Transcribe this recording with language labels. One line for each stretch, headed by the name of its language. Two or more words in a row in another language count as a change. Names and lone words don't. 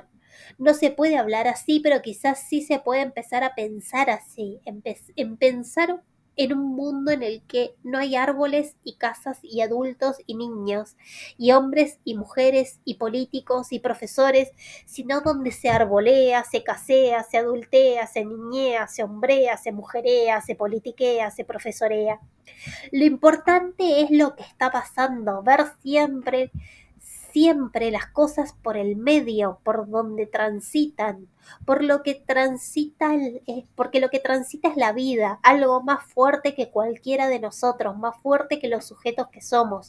Spanish: No se puede hablar así, pero quizás sí se puede empezar a pensar así, en pensar en un mundo en el que no hay árboles y casas y adultos y niños, y hombres y mujeres y políticos y profesores, sino donde se arbolea, se casea, se adultea, se niñea, se hombrea, se mujerea, se politiquea, se profesorea. Lo importante es lo que está pasando, ver siempre siempre las cosas por el medio, por donde transitan, por lo que transita porque lo que transita es la vida, algo más fuerte que cualquiera de nosotros, más fuerte que los sujetos que somos.